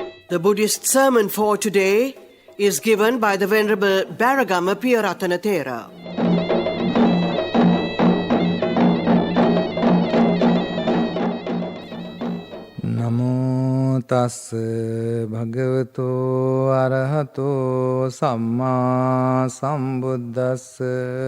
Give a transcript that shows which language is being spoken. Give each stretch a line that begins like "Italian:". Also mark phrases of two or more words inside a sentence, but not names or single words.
English: The Buddhist sermon for today is given by the Venerable Beragama Piyarathana Thera.
Pali: Namo tassa bhagavato arahato samma sambuddhassa.